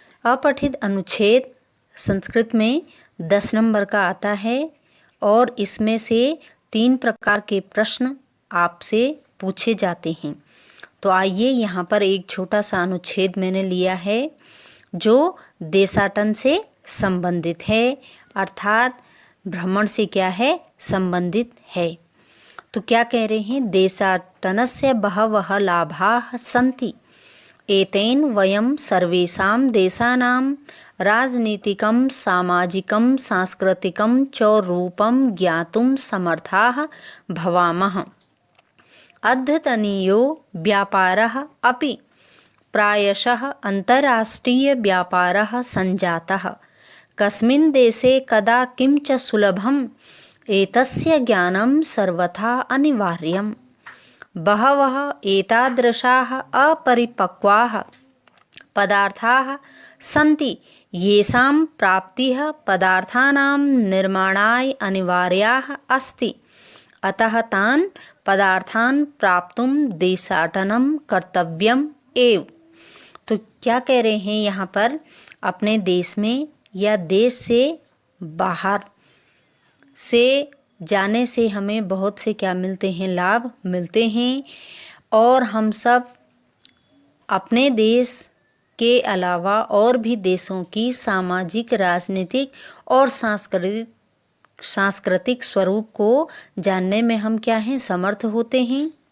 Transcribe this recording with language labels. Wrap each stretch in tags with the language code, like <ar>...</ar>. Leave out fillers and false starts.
<hi>अपठित अनुच्छेद संस्कृत में 10 नंबर का आता है और इसमें से 3 प्रकार के प्रश्न आपसे पूछे जाते हैं। तो आइए यहाँ पर एक छोटा सा अनुच्छेद मैंने लिया है जो देशाटन से संबंधित है, अर्थात भ्रमण से क्या है, संबंधित है। तो क्या कह रहे हैं,</hi> <sa>देशाटनस्य बहवः लाभाः सन्ति, एतेन वयं सर्वेषां देशानां राजनीतिकं सामाजिकं सांस्कृतिकं च रूपं ज्ञातुं समर्थाः भवामः। अद्यतनीयो व्यापारः अपि प्रायशः अन्तर्राष्ट्रीयव्यापारः सञ्जातः। कस्मिन् देशे कदा किं च सुलभम्, एतस्य ज्ञानं सर्वथा अनिवार्यम्। बहवः एतादृशाः अपरिपक्वाः पदार्थाः सन्ति येषां प्राप्तिः पदार्थानां निर्माणाय अनिवार्याः अस्ति। अतः तान् पदार्थान् प्राप्तुं देशाटनं कर्तव्यम् एव।</sa> <hi>तो क्या कह रहे हैं यहाँ पर, अपने देश में या देश से बाहर से जाने से हमें बहुत से क्या मिलते हैं, लाभ मिलते हैं। और हम सब अपने देश के अलावा और भी देशों की सामाजिक, राजनीतिक और सांस्कृतिक स्वरूप को जानने में हम क्या हैं, समर्थ होते हैं।</hi>